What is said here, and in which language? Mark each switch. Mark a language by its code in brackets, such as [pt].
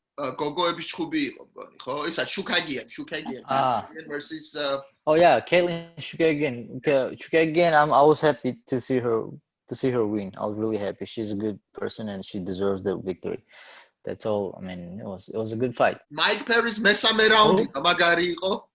[ka] გოგოების ჩხუბი იყო მგონი, ხო? ისა Shukagian versus [en] Oh yeah, Caitlin Shukagian. I was happy to see her win. I was really happy. She's a good person and she deserves the victory. That's all. I mean, it was a good fight. [ka] Mike Perez მესამე რაუნდი მაგარი იყო.